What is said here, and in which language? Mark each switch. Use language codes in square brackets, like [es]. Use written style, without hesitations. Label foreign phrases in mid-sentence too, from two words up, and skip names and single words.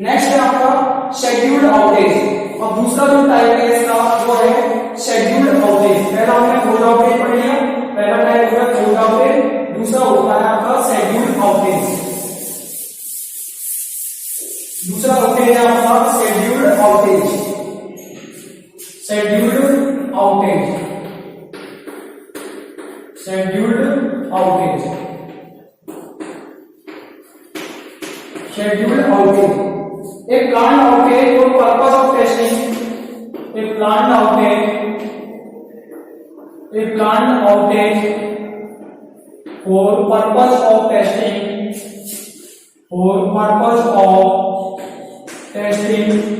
[hi] नेक्स्ट है आपका [en] scheduled outage, [hi] और दूसरा जो टाइप है इसका वो है [en] scheduled outage. [hi] पहला हमने [en] force outage [hi] पढ़ लिया, पहला टाइप होगा [en] force outage, [hi] दूसरा होता है आपका [en] scheduled outage, [hi] दूसरा आउटेज है आपका [en] scheduled outage, scheduled outage, scheduled outage, scheduled outage. A planned outage for purpose of testing, a planned outage for purpose of testing, for purpose of testing,